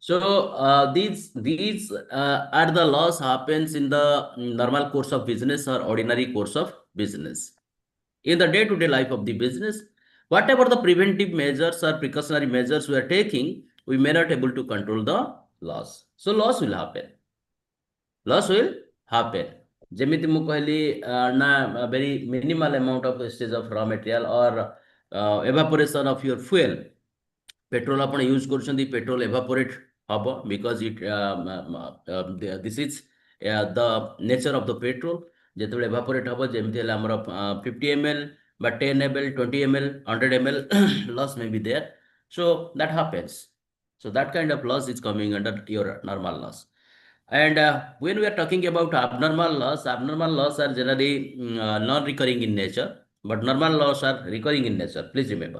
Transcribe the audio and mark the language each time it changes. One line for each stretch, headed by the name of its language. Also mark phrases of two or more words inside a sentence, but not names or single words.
English: So these are the loss happens in the normal course of business or ordinary course of business. In the day-to-day life of the business, whatever the preventive measures or precautionary measures we are taking, we may not able to control the loss. So loss will happen. Loss will happen.
Odia: ଯେମିତି ମୁଁ କହିଲି ନା
English: very minimal amount of wastage of raw material or evaporation of your fuel.
Odia: Petrol ଆପଣ ୟୁଜ୍ କରୁଛନ୍ତି petrol evaporate ହବ
English: because this is the nature of the petrol.
Odia: ଯେତେବେଳେ evaporate ହବ ଯେମିତି ହେଲେ ଆମର 50 ml বা 10 ml 20 ml 100 ml
English: loss may be there. So that happens. So that kind of loss is coming under your normal loss. And when we are talking about abnormal loss are generally non-recurring in nature, but normal loss are recurring in nature. Please remember.